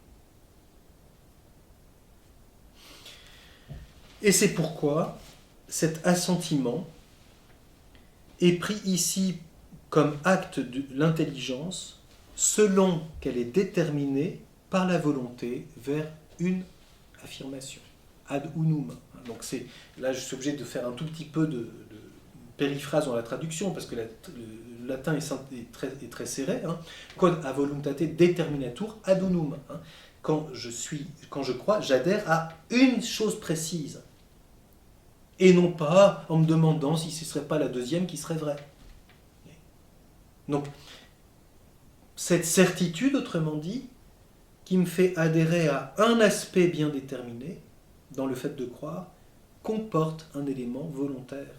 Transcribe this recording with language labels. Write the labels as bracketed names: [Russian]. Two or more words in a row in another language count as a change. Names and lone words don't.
[French] Et c'est pourquoi cet assentiment est pris ici comme acte de l'intelligence selon qu'elle est déterminée par la volonté vers une affirmation, [Latin] ad unum. [French] Donc là je suis obligé de faire un tout petit peu de périphrase dans la traduction parce que le latin est très serré. [Latin] Quod a voluntate determinatur ad unum. [French] Quand je crois, j'adhère à une chose précise. Et non pas en me demandant si ce ne serait pas la deuxième qui serait vraie. Donc, cette certitude, autrement dit, qui me fait adhérer à un aspect bien déterminé, dans le fait de croire, comporte un élément volontaire.